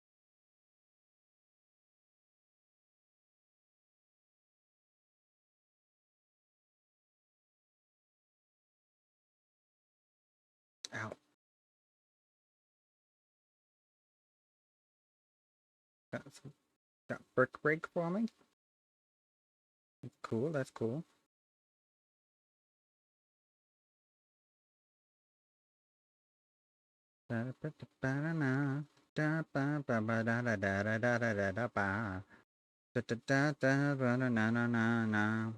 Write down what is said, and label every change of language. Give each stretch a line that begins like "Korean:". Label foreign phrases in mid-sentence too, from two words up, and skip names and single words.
English: Ow. Got Brick Break for me. Cool, that's cool. Ba-da-ba-da-ba-da-na. Da ba ba ba da da da da da da da da ba. Da da da da ba na na na na na.